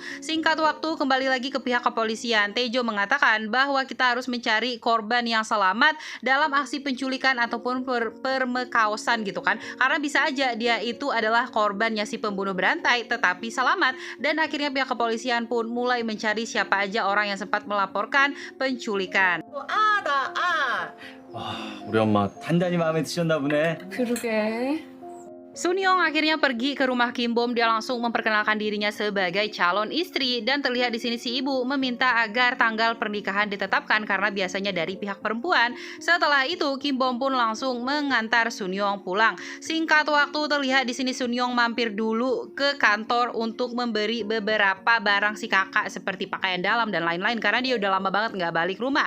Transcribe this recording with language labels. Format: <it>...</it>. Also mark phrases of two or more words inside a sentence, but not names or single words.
<id>Singkat waktu kembali lagi ke pihak kepolisian. Taejo mengatakan bahwa kita harus mencari korban yang selamat dalam aksi penculikan ataupun permekaosan gitu kan. Karena bisa aja dia itu adalah korbannya si pembunuh berantai tetapi selamat. Dan akhirnya pihak kepolisian pun mulai mencari siapa aja orang yang sempat melaporkan penculikan.</id> <ko>우리 엄마 단단히 마음에 드셨나 보네. 그러게.</ko> <id>Sun Young akhirnya pergi ke rumah Kim Bom. Dia langsung memperkenalkan dirinya sebagai calon istri dan terlihat di sini si ibu meminta agar tanggal pernikahan ditetapkan karena biasanya dari pihak perempuan. Setelah itu Kim Bom pun langsung mengantar Sun Young pulang. Singkat waktu terlihat di sini Sun Young mampir dulu ke kantor untuk memberi beberapa barang si kakak seperti pakaian dalam dan lain-lain karena dia udah lama banget nggak balik rumah.</id>